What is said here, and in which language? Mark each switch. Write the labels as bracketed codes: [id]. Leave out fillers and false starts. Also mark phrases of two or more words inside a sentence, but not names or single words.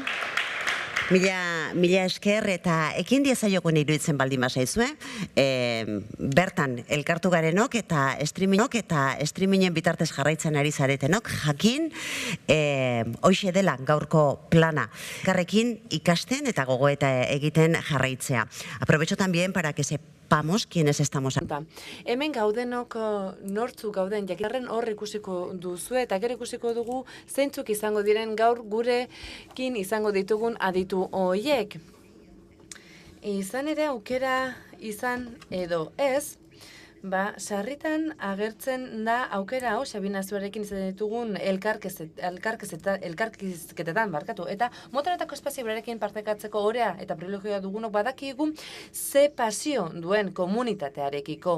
[eu] Mila esker eta ekin diezaiokun iruditzen baldin bazaizue, bertan elkartu garenok eta streamingen bitartez jarraitzen ari zaretenok, jakin hoxe dela gaurko plana. Karrekin ikasten eta gogoeta egiten jarraitzea. [es] Aprovecho también para que sepamos quiénes estamos. [eu] Hemen gaudenok nortzuk gauden jakitarren hor ikusiko duzu eta gero ikusiko dugu zeintzuk izango diren gaur gurekin izango ditugun aditu horiek. Izan ere aukera izan edo ez, sarritan agertzen da aukera hau, Sabina Zuarekin izan ditugun elkarkizketetan, eta motoretako espazio berarekin partekatzeko orea eta privilegioa dugunok badakigu ze pasio duen komunitatearekiko.